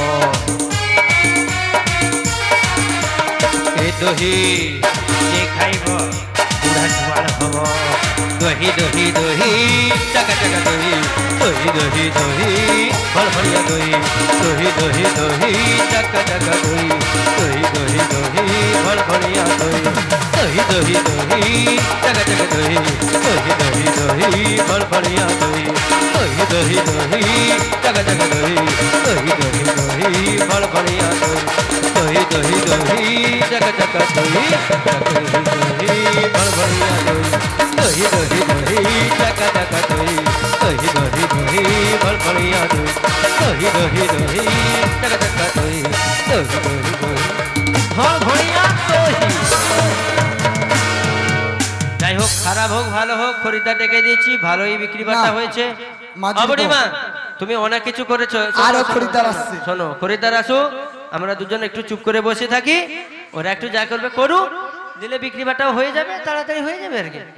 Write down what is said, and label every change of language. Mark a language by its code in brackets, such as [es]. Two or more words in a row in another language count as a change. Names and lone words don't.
[bn] এ দহি যে খাইব পুরা জল হব। দহি দহি দহি চাকা চাকা দহি, দহি দহি দহি ভড়ভড়িয়া দহি, দহি দহি দহি চাকা চাকা দহি, দহি দহি দহি ভড়ভড়িয়া দহি, দহি দহি দহি চাকা চাকা দহি, দহি দহি দহি ভড়ভড়িয়া দহি, দহি দহি দহি চাকা চাকা দহি, দহি দহি দহি ভড়ভড়িয়া দহি, দহি দহি দহি চাকা চাকা দহি, দহি দহি ভড়ভড়িয়া দহি, দহি দহি দহি চাকা চাকা দহি, দহি দহি দহি ভড়ভড়িয়া দহি, দহি দহি দহি টাকা টাকা দহি দহি দহি দহি ধর ধরিয়া দহি। যাই হোক, খারাপ হোক ভালো হোক, খরিদ্দার ডেকে দিয়েছি, ভালোই বিক্রি বাটা না, হয়েছে। মাঝির বুড়িমা তুমি অনেক কিছু করেছো। আরো খরিদ্দার আসছে। শোনো, খরিদ্দার আসো, আমরা দুজন একটু চুপ করে বসে থাকি, ওরা একটু যা করবে করুক, দিলে বিক্রি বাটাও হয়ে যাবে, তাড়াতাড়ি হয়ে যাবে আর কি।